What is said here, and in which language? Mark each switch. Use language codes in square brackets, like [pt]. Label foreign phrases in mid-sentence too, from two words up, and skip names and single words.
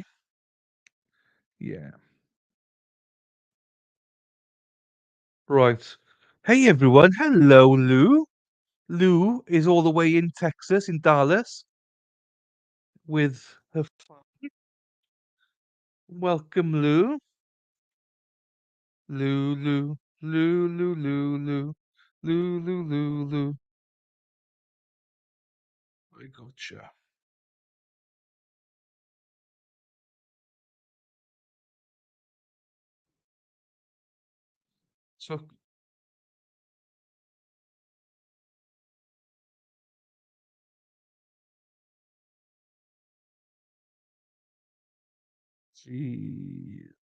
[en] Yeah. Right. Hey, everyone. Hello, Lou. Lou is all the way in Texas, in Dallas, with her family. Welcome, Lou. Lou, Lou, Lou, Lou, Lou, Lou, Lou, Lou, Lou, Lou. I gotcha. So, gee.